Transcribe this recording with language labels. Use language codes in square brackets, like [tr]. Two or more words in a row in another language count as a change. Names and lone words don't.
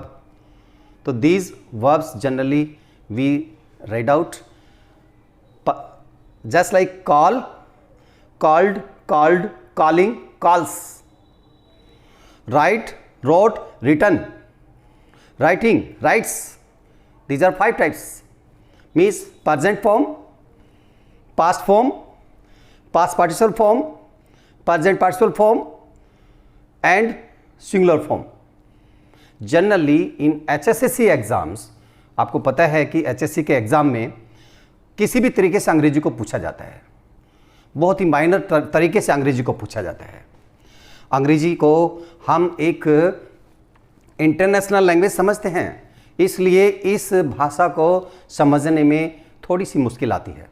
[en] So these verbs generally we read out just like call, called, called, calling, calls. Write, wrote, written. Writing, writes. These are 5 types. Means present form, past form, past participle form, present participle form, and singular form. Generally in HSSC exams, [hi] आपको पता है कि HSC के एग्ज़ाम में किसी भी तरीके से अंग्रेजी को पूछा जाता है. बहुत ही माइनर तरीके से अंग्रेजी को पूछा जाता है. अंग्रेजी को हम एक [en] international language [hi] समझते हैं, इसलिए इस भाषा को समझने में थोड़ी सी मुश्किल आती है.